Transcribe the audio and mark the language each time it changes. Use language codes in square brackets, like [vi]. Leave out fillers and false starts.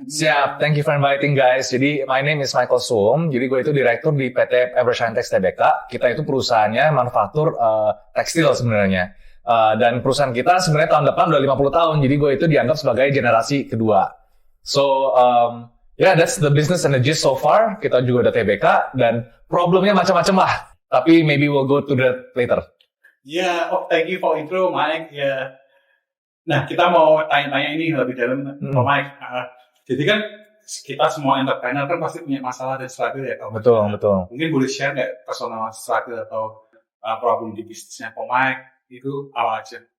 [en] Siap, thank you for inviting guys. Jadi my name is Michael Sum. [id] Jadi gue itu direktur di PT Evershine Tex Tbk. Kita itu perusahaannya manufaktur tekstil sebenarnya. Dan perusahaan kita sebenarnya tahun depan udah 50 tahun, jadi gue itu dianggap sebagai generasi kedua. [en] So, that's the business and the gist so far. [id] Kita juga udah TBK, dan problemnya macam-macam lah. Tapi [en] maybe we'll go to that later. Thank you for intro, Mike. [id] Nah, kita mau tanya-tanya ini lebih dalam, Pak Mike. Jadi kan kita semua entrepreneur kan pasti punya masalah dan struggle ya. Betul. Mungkin boleh share nggak personal struggle atau problem di bisnisnya Pak Mike? Itu apa aja?